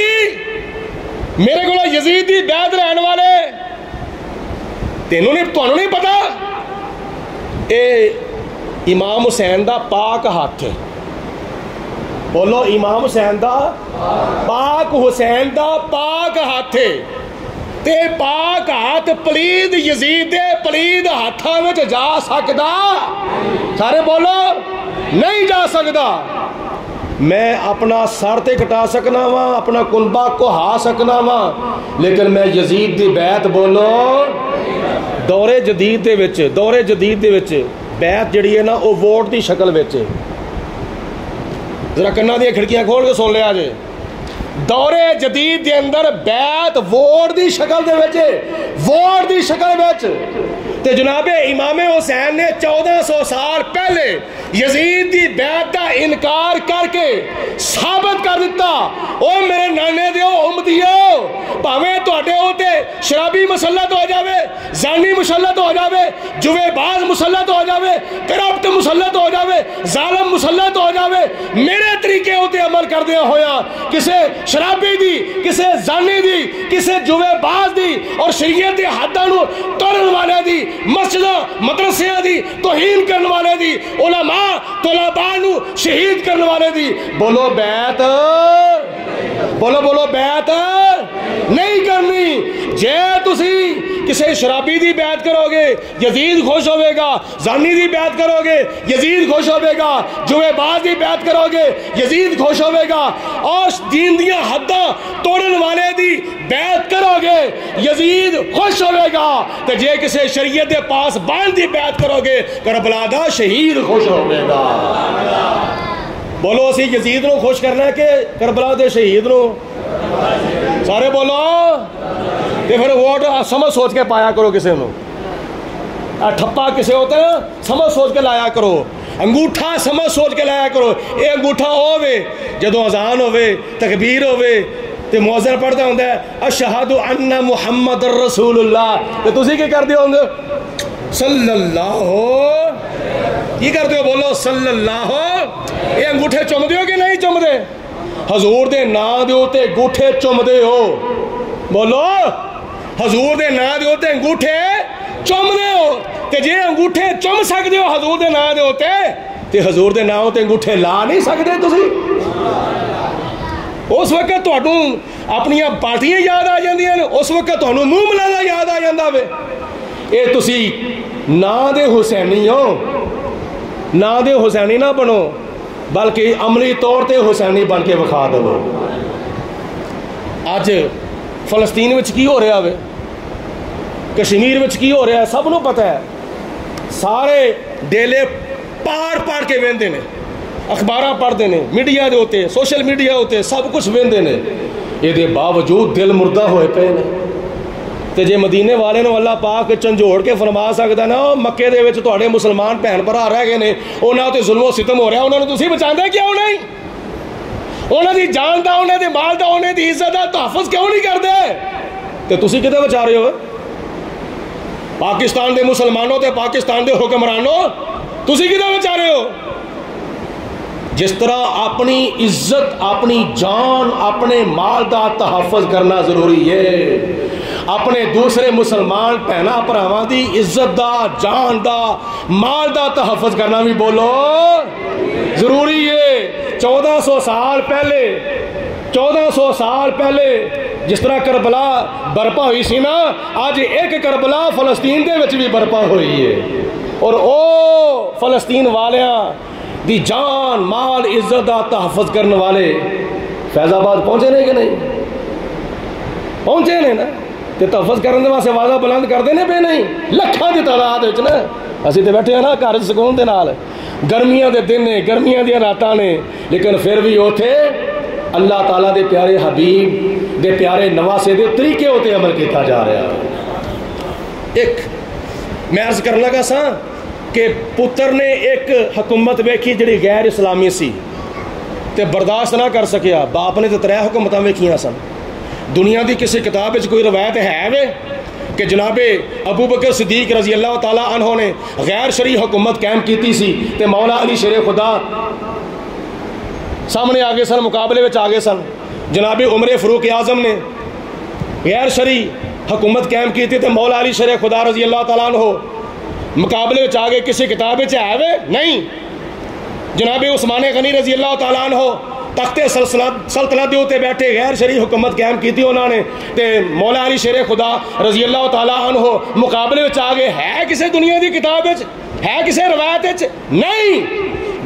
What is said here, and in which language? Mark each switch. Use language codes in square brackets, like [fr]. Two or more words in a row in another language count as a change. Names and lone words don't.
[pa] میرے کو یزید دی بیعت لین والے، تینوں نہیں پتا اے امام حسین دا پاک ہاتھ ہے. بولو امام حسین دا پاک، حسین دا پاک ہاتھ ہے. تے پاک ہاتھ پلید یزید دے پلید ہاتھاں وچ جا سکدا؟ سارے بولو نہیں جا سکدا. میں اپنا سر تے کٹا سکنا وا، اپنا کنبا کو ہا سکنا وا، لیکن میں یزید دی بیعت بولو دور جدید دے وچ بیعت جڑی ہے نا وہ ووٹ دی شکل وچ، ذرا کنا دی کھڑکیاں کھول کے سن لیا جے، دور جدید دے اندر بیعت ووٹ دی شکل دے وچ، ووٹ دی شکل وچ۔ تے جناب امام حسین نے 1400 سال پہلے یزید دی بیعت دا انکار کر کے ثابت کر دیتا، او میرے نانے دیو امتیو، پاویں تواڈے اوتے شرابی مسلط ہو جاوے، زانی مسلط ہو جاوے، جوے باز مسلط ہو جاوے، کرپٹ مسلط ہو جاوے، ظالم مسلط ہو جاوے، میرے طریقے ہوتے عمل کردیا ہویا کسے شرابی دی، کسے زانی دی، کسے جوے باز دی اور شریعت حداں نو توڑن والے دی، مسجداں مدرسیاں دی توہین کرن والے دی، علماء طلباء نو شہید کرن والے دی، بولو بیعت، بولو بیعت نہیں کرنی۔ جے تسی کسے شرابی دی بیعت کرو گے یزید خوش ہوئے گا، زانی دی بیعت کرو گے یزید خوش ہوئے گا، جوے باز دی بیعت کرو گے یزید خوش ہوئے گا، اور دین دیاں حداں توڑن والے دی بیعت کرو گے یزید خوش ہوئے گا، تے جے کسے شریعت دے پاس بان دی بیعت کرو گے کربلا دا شہید خوش ہوئے گا۔ بولو اسی یزید نو خوش کرنا ہے کہ کربلا دے شہید نو؟ سارے بولو، تے پھر ووٹ سمجھ سوچ کے پایا کرو کسے نو، ٹھپا کسے ہوتا ہے سمجھ سوچ کے لایا کرو، انگوٹھا سمجھ سوچ کے لایا کرو۔ اے انگوٹھا ہووے جدوں اذان ہووے تکبیر ہووے تے مؤذن پڑھدا ہوندا ہے [ar] اشہد ان محمد رسول اللہ، [pa] تے تسی کی کردے ہوندے [ar] صلی اللہ، [pa] کی کردے ہو؟ بولو [ar] صلی اللہ۔ [pa] اے انگوٹھے چم دیو کہ نہیں چم دے؟ حضور دے نام دے اوتے انگوٹھے چم دے ہو، بولو حضور دے نام دے اوتے انگوٹھے چم دے ہو، تے جے انگوٹھے چم سکدے ہو حضور دے نام دے اوتے تے حضور دے نام تے انگوٹھے لا نہیں سکدے تسی؟ اس وقت تہانوں اپنیاں پارٹیاں یاد آ جاندیاں نے، اس وقت تہانوں منہ ملانا یاد آ جاندا وے۔ اے تسی نام دے حسینی ہو، نام دے حسینی نہ بنو بلکہ عملی طور تے حسینی بن کے وکھا دو۔ اج فلسطین وچ کی ہو رہا وے، کشمیر وچ کی ہو رہا ہے سب نو پتہ ہے، سارے ڈیلے پاڑ کے ویندے نے، اخباراں [ur] پڑھتے ہیں، [pa] میڈیا دے ہوتے سوشل میڈیا ہوتے سب کچھ ویندے نے، یہ دے باوجود دل مردہ ہوئے پے نے۔ تے جے مدینے والے نو اللہ پاک چنجوڑ کے فرما سکدا نا مکے دے وچ تواڈے مسلمان بہن بھرا رہ گئے نے، انہاں تے ظلم و ستم ہو رہا، انہاں نو تسی بچاندے کیوں نہیں؟ انہاں دی جان دا، انہاں دے مال دا، انہاں دی عزت دا تحفظ کیوں نہیں کردے؟ تے تسی کتے بچا رہے ہو؟ پاکستان دے مسلمانوں تے پاکستان دے حکمرانوں تسی کتے بچا رہے ہو؟ جس طرح اپنی عزت، اپنی جان، اپنے مال دا تحفظ کرنا ضروری ہے، اپنے دوسرے مسلمان بہناں بھراواں دی عزت دا، جان دا، مال دا تحفظ کرنا بھی بولو ضروری ہے۔ 1400 سال پہلے جس طرح کربلا برپا ہوئی سی نا، آج ایک کربلا فلسطین دے وچ بھی برپا ہوئی ہے، اور او فلسطین والیاں دی جان مال عزت دا تحفظ کرنے والے فیض آباد پہنچے نہیں کہ نہیں؟ پہنچے نے نا، تے تحفظ کرنے واسطے آوازاں بلند کردے نے پے نہیں، لکھاں دی تعداد وچ نا، اسی تے بیٹھے ہیں نا گھر سکون دے نال، گرمیاں دے دن نے، گرمیاں دی راتاں نے، لیکن پھر بھی اوتھے اللہ تعالیٰ دے پیارے حبیب دے پیارے نواسے دے طریقے ہوتے عمل کیتا جا رہا ہے۔ ایک میں عرض کرن لگا سا کہ پتر نے ایک حکومت ویکھی جڑی غیر اسلامی سی تے برداشت نہ کر سکیا، باپ نے تے 3 حکومتاں ویکھیاں سن۔ دنیا دی کسی کتاب وچ کوئی روایت ہے وے کہ جناب ابو بکر صدیق [ar] رضی اللہ تعالیٰ عنہ [pa] نے غیر شرعی حکومت قائم کیتی سی تے مولا علی شیر خدا سامنے آگے سن، مقابلے وچ آگے سن۔ جناب عمر فاروق اعظم نے غیر شرعی حکومت قائم کیتی تے مولا علی شیر خدا [ar] رضی اللہ تعالیٰ عنہ [pa] مقابلے وچ آگے کسی کتاب وچ ہے وے نہیں۔ جناب عثمان غنی [ar] رضی اللہ تعالیٰ عنہ [pa] تخت سلطنت دے اوتے بیٹھے غیر شرعی حکومت قائم کیتی انہوں نے، تے مولا علی شیر خدا [ar] رضی اللہ تعالیٰ عنہ [pa] مقابلے وچ آگے ہے کسی دنیا دی کتاب وچ، ہے کسی روایت وچ نہیں۔